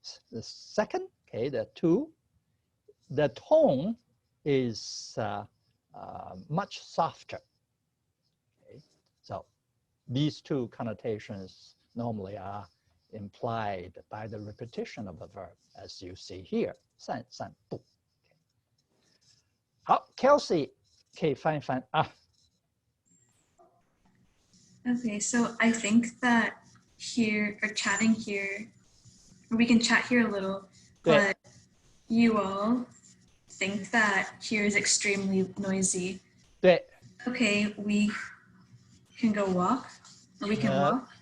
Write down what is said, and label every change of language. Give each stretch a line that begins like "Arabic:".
English: The second, okay, the two, the tone is much softer. Okay, so these two connotations normally are implied by the repetition of the verb, as you see here.
Chinese: 散步。好 ，Kelsey 可以翻一翻啊。
English: Okay, so I think that here, or chatting here, we can chat here a little, but you all think that here is extremely noisy.
Chinese: 对
English: Okay, we can go walk, or we can walk.